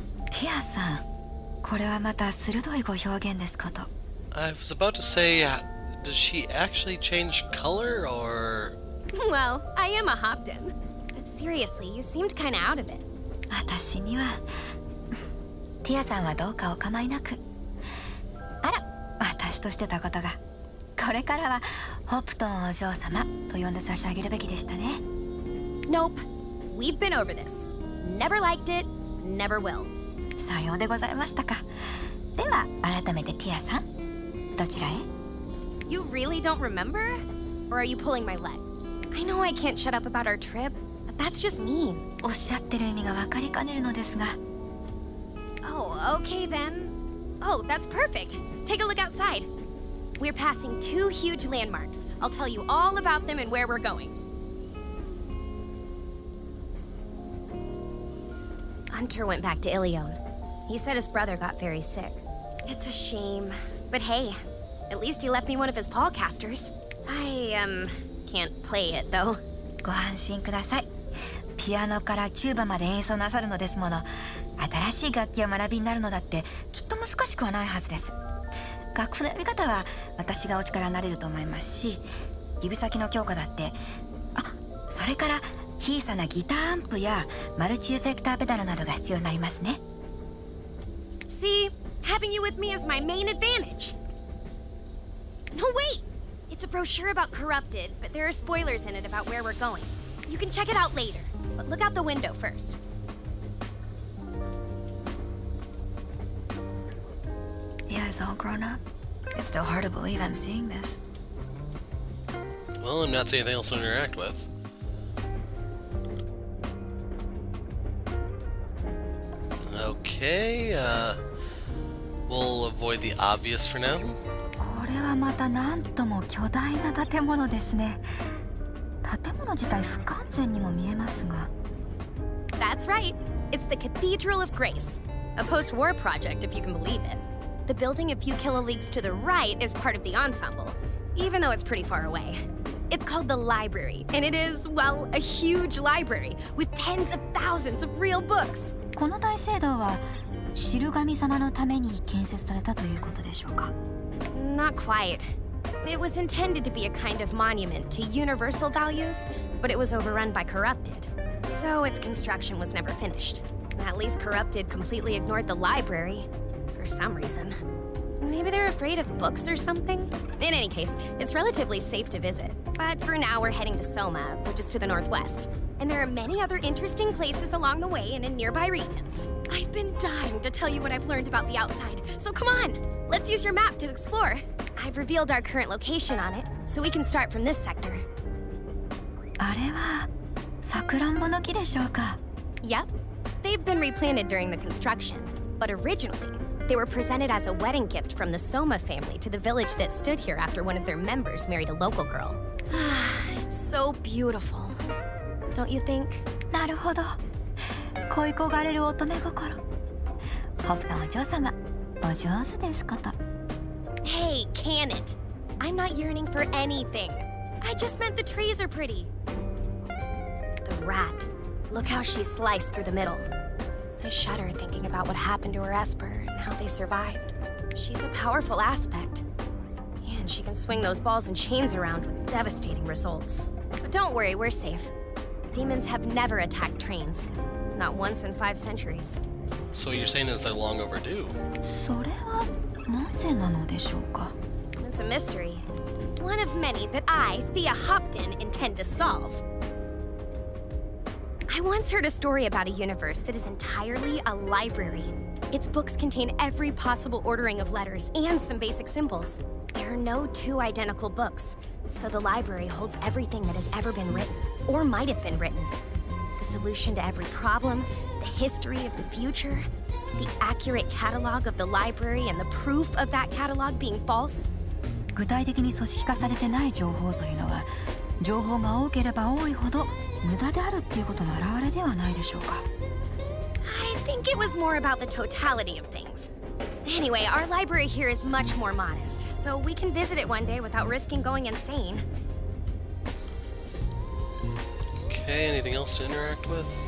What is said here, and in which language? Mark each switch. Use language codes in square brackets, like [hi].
[ja] Thea さん、これはまた鋭いご表現ですこと。 [en] I was about to say, does she actually change color, or...? Well, I am a Hopton. But seriously, you seemed kinda out of it. [ja] 私にはティアさんはどうかお構いなく。あら、私としてたことが。これからはホプトンお嬢様と呼んで差し上げるべきでしたね。 [en] Nope. We've been over this. Never liked it. Never will. [ja] さようでございましたか。では改めてティアさん、どちらへ？ [en] You really don't remember? Or are you pulling my leg? I know I can't shut up about our trip, but that's just mean. [ja] おっしゃってる意味が分かりかねるのですが。 [en] Oh, okay then. Oh, that's perfect. Take a look outside. We're passing 2 huge landmarks. I'll tell you all about them and where we're going. Hunter went back to Ilion. He said his brother got very sick. It's a shame. But hey, at least he left me one of his Paulcasters. I, can't play it, though. [ja] ご安心ください。ピアノからチューバまで演奏なさるのですもの。新しい楽器を学びになるのだってきっと難しくはないはずです。楽譜の読み方は私がお力になれると思いますし、指先の強化だって、それから小さなギターアンプやマルチエフェクターペダルなどが必要になりますね。 [en] See, having you with me is my main advantage. No, wait! It's a brochure about Corrupted, but there are spoilers in it about where we're going. You can check it out later, but look out the window first. Yeah, it's all grown up. It's still hard to believe I'm seeing this. Well, I'm not seeing anything else to interact with. Okay, we'll avoid the obvious for now. [ja] これはまたなんとも巨大な建物ですね。建物自体不完全にも見えますが。 [en] That's right. It's the Cathedral of Grace, a post-war project, if you can believe it. The building a few kiloleagues to the right is part of the ensemble, even though it's pretty far away. It's called the library, and it is, well, a huge library with tens of thousands of real books. [ja] この大聖堂は知る神様のために建設されたということでしょうか。 [en] Not quite. It was intended to be a kind of monument to universal values, but it was overrun by Corrupted. So its construction was never finished. At least Corrupted completely ignored the library, for some reason. Maybe they're afraid of books or something? In any case, it's relatively safe to visit. But for now, we're heading to Soma, which is to the northwest. And there are many other interesting places along the way and in nearby regions. I've been dying to tell you what I've learned about the outside, so come on! Let's use your map to explore. I've revealed our current location on it, so we can start from this sector. [ja] あれはさくらんぼの木でしょうか? [en] Yep. They've been replanted during the construction, but originally, they were presented as a wedding gift from the Soma family to the village that stood here after one of their members married a local girl. It's so beautiful. Don't you think? [ja] なるほど。恋焦がれる乙女心。ホプトンお嬢様、お上手ですこと。 [en] Hey, can it? I'm not yearning for anything. I just meant the trees are pretty. The rat. Look how she's sliced through the middle. I shudder thinking about what happened to her Esper and how they survived. She's a powerful aspect. And she can swing those balls and chains around with devastating results. But don't worry, we're safe. Demons have never attacked trains. Not once in 5 centuries. So what you're saying is they're long overdue. [ja] それはなぜなのでしょうか? [en] It's a mystery. One of many that I, Thea Hopton, intend to solve. I once heard a story about a universe that is entirely a library. Its books contain every possible ordering of letters and some basic symbols. There are no 2 identical books, so the library holds everything that has ever been written, or might have been written. The solution to every problem, the history of the future, the accurate catalog of the library and the proof of that catalog being false. [ja] 具体的に組織化されてない情報というのは、情報が多ければ多いほど無駄であるっていうことの表れではないでしょうか。 [en] I think it was more about the totality of things. Anyway, our library here is much more modest, so we can visit it one day without risking going insane. Okay, anything else to interact with?